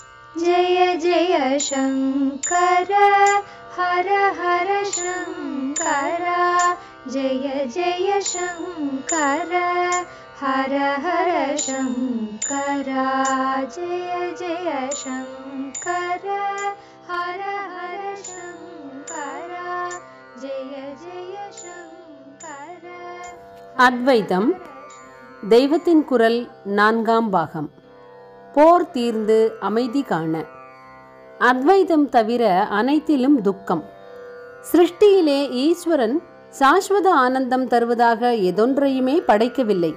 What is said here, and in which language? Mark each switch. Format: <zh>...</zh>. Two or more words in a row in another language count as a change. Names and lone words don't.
<sa>जय जय शङ्कर हर हर शङ्कर जय जय शङ्कर हर हर शङ्कर जय जय शङ्कर हर हर शङ्कर जय जय शङ्कर.</sa> <ta>அத்வைதம் தெய்வத்தின் குரல் 4ஆம் பாகம். போர் தீர்ந்து அமைதி காண. அத்வைதம் தவிர அனைத்திலும் துக்கம். சிருஷ்டியிலே ஈஸ்வரன் சாஸ்வத ஆனந்தம் தருவதாக எதொன்றையுமே படைக்கவில்லை.</ta>